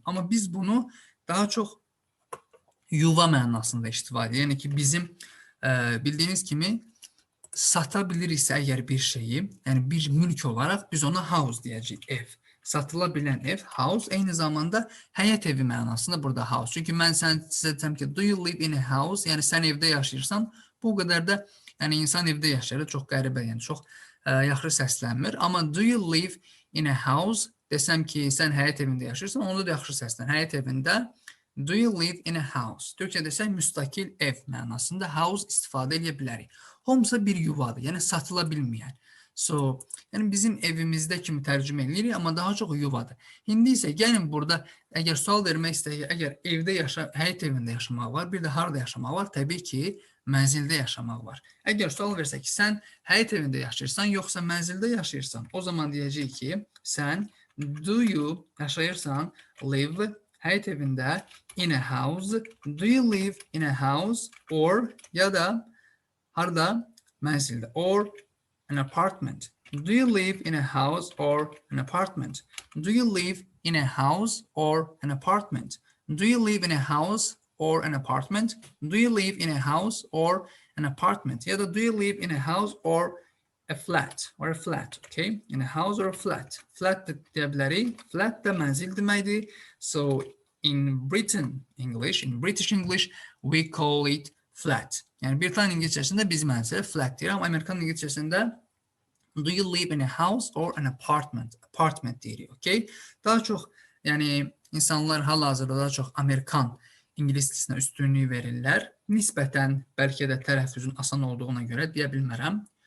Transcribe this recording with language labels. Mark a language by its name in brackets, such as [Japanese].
[Azerbaijani] Amma biz bunu daha çox yuva mənasında istifadə edir. Yəni ki, bizim bildiyiniz kimi sata biliriksə əgər bir şeyi, yəni bir mülk olaraq biz ona house deyəcəyik, ev. Satıla bilən ev, house, eyni zamanda həyət evi mənasında burada house. Çünki mən sizə desəm ki, [English] do you live in a house? [Azerbaijani] Yəni sən evdə yaşayırsan, bu qədər də yəni insan evdə yaşayır, çox qəribə, yəni çox yaxşı səslənmir. [English] Amma do you live in a house? [Azerbaijani] Desəm ki, sən həyət evində yaşayırsan, onda da yaxşı səslən. Həyət evində [English] do you live in a house? [Azerbaijani] Türkçə desək müstakil ev mənasında house istifadə edə bilərik. Home isə bir yuvadır, yəni satıla bilməyən. So, yəni bizim evimizdə kimi tərcümə edirik, amma daha çox yuvadır. İndi isə gəlin burada, əgər sual vermək istəyək, əgər evdə həyət evində yaşamaq var, bir də harada yaşamaq var? Təbii ki, mənzildə yaşamaq var. Əgər sual versək ki, sən həyət evində yaşayırsan, yoxsa mənzildə yaşayırsan, o zaman deyəcəyik ki, sən do you yaşayırsan, live həyət evində, [English] in a house, do you live in a house, or [Azerbaijani] ya da harda mənzildə, [English] or an apartment. Do you live in a house or an apartment? Do you live in a house or an apartment? Do you live in a house or an apartment? Do you live in a house or an apartment? [Azerbaijani] Ya da [English] do you live in a house or a flat? Or a flat, okay? In a house or a flat. Flat [Azerbaijani] da deyə bilərik. Flat da mənzil deməkdir. [English] So in British English, we call it flat. [Azerbaijani] Yəni Britaniya İngilizcəsində biz mənzilə flat deyir, amma Amerikan İngilizcəsində [English] do you live in a house or an apartment? [Azerbaijani] Apartment deyirik, okay? Daha çox, yəni insanlar hal-hazırda daha çox Amerikan İngilis dilinə üstünlüyü verirlər. Nisbətən bəlkə də tələffüzün asan olduğuna görə deyə bilmərəm.